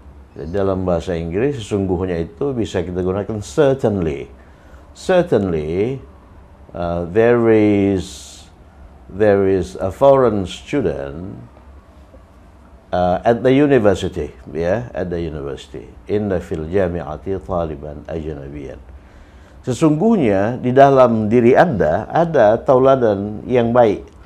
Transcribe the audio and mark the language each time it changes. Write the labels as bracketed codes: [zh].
[id] Dalam bahasa Inggris sesungguhnya itu bisa kita gunakan certainly. [en] Certainly, there is a foreign student at the university, at the university. [ar] Inna fil jami'ati taliban ajnabiyan. [id] Sesungguhnya di dalam diri Anda ada tauladan yang baik.